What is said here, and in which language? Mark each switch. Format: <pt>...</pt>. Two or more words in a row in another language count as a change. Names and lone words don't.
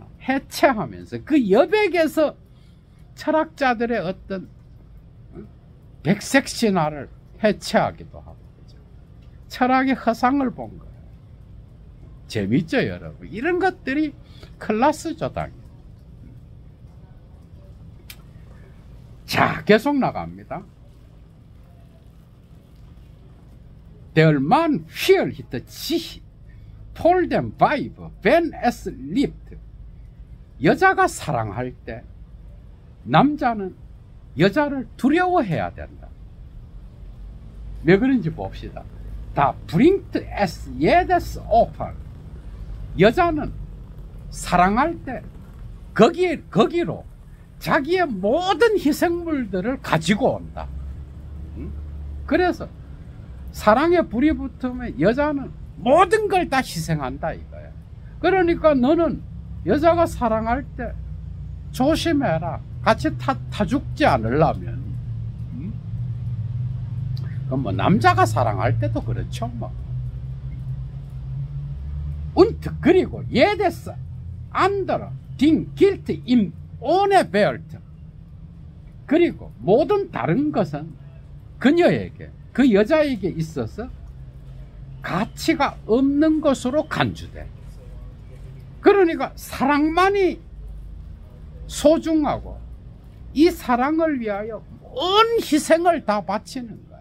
<ko>해체하면서 그 여백에서 철학자들의 어떤 백색 신화를 해체하기도 하고, 그죠? 철학의 허상을 본 거예요. 재밌죠, 여러분? 이런 것들이 클래스죠, 당연히. 자, 계속 나갑니다.</ko> <de>Der Mann fürchtet sich vor dem Weib, wenn es liebt.</de> <ko>여자가 사랑할 때 남자는 여자를 두려워해야 된다. 왜 그런지 봅시다.</ko> <de>Da bringt es jedes Opfer.</de> <ko>여자는 사랑할 때 거기로 자기의 모든 희생물들을 가지고 온다. 그래서 사랑에 불이 붙으면 여자는 모든 걸 다 희생한다 이거야. 그러니까 너는 여자가 사랑할 때 조심해라. 같이 타 죽지 않으려면. 그럼 뭐 남자가 사랑할 때도 그렇죠 뭐.</ko> <de>Und 그리고 jedes andere Ding gilt ihm ohne Wert.</de> <ko>그리고 모든 다른 것은 그녀에게, 그 여자에게 있어서 가치가 없는 것으로 간주돼. 그러니까 사랑만이 소중하고 이 사랑을 위하여 온 희생을 다 바치는 거야.</ko>